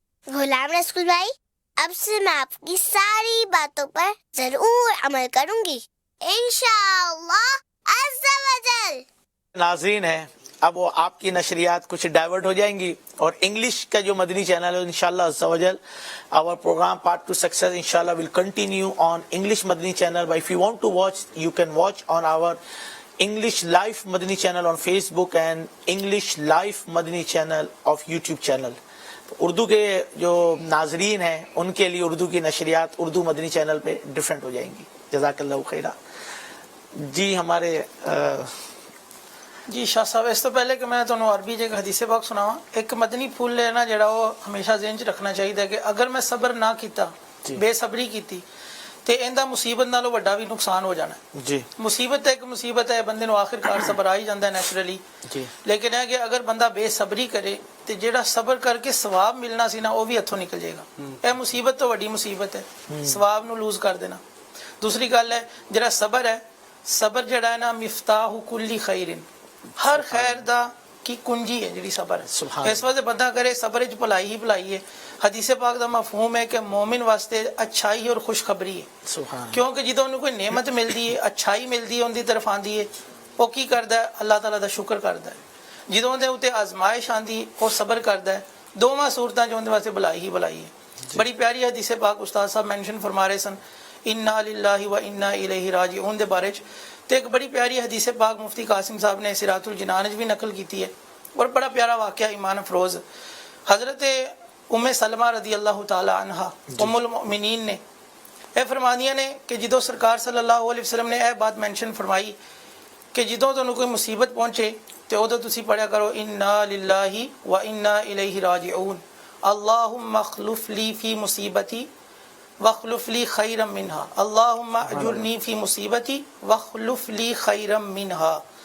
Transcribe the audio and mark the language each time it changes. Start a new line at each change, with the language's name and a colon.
Urdu: غلام رسول بھائی اب سے میں آپ کی ساری باتوں پر ضرور عمل کروں گی انشاءاللہ عز و جل. ناظرین ہیں اب وہ آپ کی نشریات کچھ ڈائیورٹ ہو جائیں گی اور انگلش کا جو مدنی چینل ہے انشاءاللہ عز و جل
English: our program Path to Success inshallah will continue on English Madani channel. But if you want to watch, you can watch on our English Live Madani channel on Facebook and English Live Madani channel of YouTube channel.
Urdu: Urdu کے جو ناظرین ہیں ان کے لیے اردو کی نشریات اردو مدنی channel پہ different ہو جائیں گی. جزاک اللہ خیرہ. جی ہمارے
Punjabi: جی شاہ صاحب اس تو پہلے کہ میں تمہیں عربی جگہ حدیث پاک سناواں ایک مدنی پھول لینا جڑا وہ ہمیشہ ذہن چ رکھنا چاہیے کہ اگر میں صبر نہ کیتا بے صبری کیتی تے ایندا مصیبت نالوں بڑا بھی نقصان ہو جانا ہے. جی مصیبت ایک مصیبت ہے بندے نو آخر کار صبر آ ہی جاندا ہے نیچرلی. جی لیکن ہے کہ اگر بندہ بے صبری کرے تے جیڑا صبر کر کے ثواب ملنا سی نا وہ بھی ہتھوں نکل جائے گا. اے مصیبت تو بڑی مصیبت ہے ثواب نو لوز کر دینا. دوسری گل ہے جڑا صبر ہے صبر جڑا ہے نا مفتاح کل خیر ہر خیر دا کی کنجی ہے جڑی صبر ہے. اس واسطے بندہ کرے صبر وچ بھلائی ہی بھلائی ہے. حدیث پاک دا مفہوم ہے کہ مومن واسطے اچھائی اور خوشخبری ہے. کیونکہ جدوں انہوں کوئی نعمت ملدی ہے اچھائی ملدی ہے ان دی طرف آندی ہے وہ کی کردا ہے اللہ تعالیٰ دا شکر کردا ہے. جدوں دے اوتے آزمائش آندی وہ صبر کردا ہے. دوواں صورتاں جو ان دے واسطے بھلائی ہی بھلائی ہے. بڑی پیاری حدیث پاک استاد صاحب مینشن فرما رہے سن
Arabic: انا للہ و انا الیہ راجعون
Punjabi: دے بارے تو ایک بڑی پیاری حدیث پاک مفتی قاسم صاحب نے سراۃ الجنان بھی نقل کی ہے اور بڑا پیارا واقعہ ایمان افروز. حضرت ام سلمہ رضی اللہ تعالی عنہا ام المؤمنین نے اے فرمانیاں نے کہ جدوں سرکار صلی اللہ علیہ وسلم نے اے بات مینشن فرمائی کہ جدوں تانوں کوئی مصیبت پہنچے تے اودوں تسی پڑھیا کرو
Arabic: انا للہ و انا الیہ راجعون اللہم اخلف لی فی مصیبتی وَخْلُفْ لِي خَيْرًا مِّنْهَا
Punjabi: اللہم اجرنی فی مصیبتی وَخْلُفْ لِي خَيْرًا مِّنْهَا.